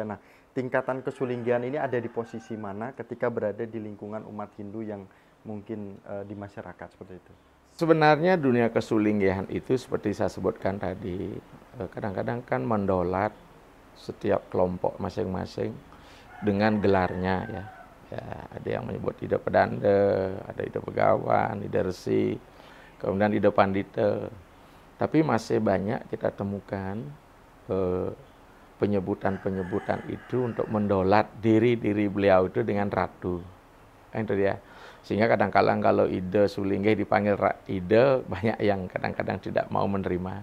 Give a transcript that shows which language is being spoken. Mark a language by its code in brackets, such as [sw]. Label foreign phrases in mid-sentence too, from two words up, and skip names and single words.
[id] Nah, tingkatan kesulinggian ini ada di posisi mana ketika berada di lingkungan umat Hindu yang mungkin di masyarakat seperti itu? Sebenarnya dunia kesulinggihan itu seperti saya sebutkan tadi, kadang-kadang kan mendolat setiap kelompok masing-masing dengan gelarnya ya. Ya, ada yang menyebut Ida Pedanda, ada Ida Begawan, Ida Resi, kemudian Ida Pandita. Tapi masih banyak kita temukan penyebutan-penyebutan itu untuk mendolat diri-diri beliau itu dengan ratu. Itu dia. Sehingga kadang-kadang kalau Ida Sulinggih dipanggil Ida, banyak yang kadang-kadang tidak mau menerima.